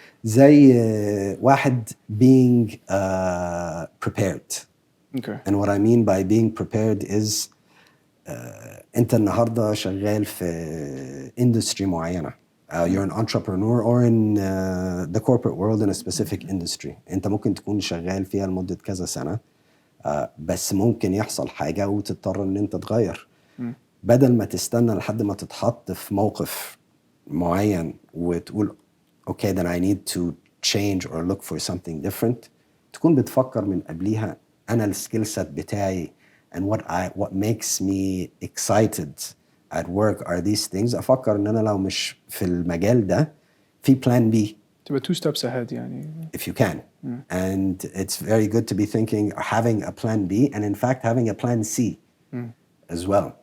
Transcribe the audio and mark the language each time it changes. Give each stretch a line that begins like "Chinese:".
Arabic: زي واحد
English: being prepared. Okay. And what I mean by being prepared is
Arabic: انت النهارده شغال في
English: industry معينة. You're an entrepreneur or in the corporate world in a specific industry.
Arabic: انت ممكن تكون شغال فيها لمدة كذا سنة. بس ممكن يحصل حاجة وتضطر ان انت تغير. بدل ما تستنى لحد ما تتحط في موقف معين وتقول
English: okay then I need to change or look for something different.
Arabic: تكون بتفكر من قبليها أنا
English: السكيل سيت بتاعي and what makes me excited at work are these things.
Arabic: أفكر إن أنا لو مش في المجال ده في plan B.
English: تبقى 2 steps ahead يعني. If you can. And it's very good to be thinking, having a plan B and in fact having a plan C as well.